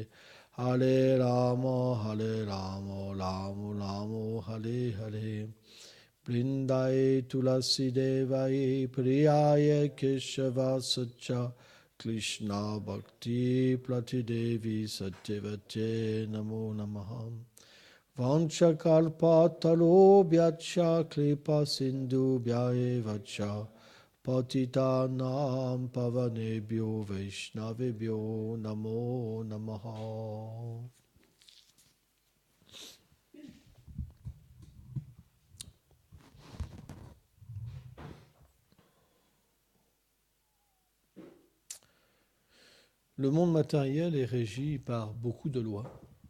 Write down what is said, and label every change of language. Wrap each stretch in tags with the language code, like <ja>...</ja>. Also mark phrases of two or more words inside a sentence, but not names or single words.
<sa>Hare Rama Rama Rama Hare Hare Vrindaye Tulasi Devai Priyaye Keshava Sacha Krishna Bhakti Pratidevi Satyavate Namo Namaha Vanchakalpatarobhyacha Kripa Sindhu Bhyayevacha Patitanam Pavanebhyo Vaishnavebhyo Namo Namaha.</sa> <fr>Le monde matériel est régi par beaucoup de lois.</fr>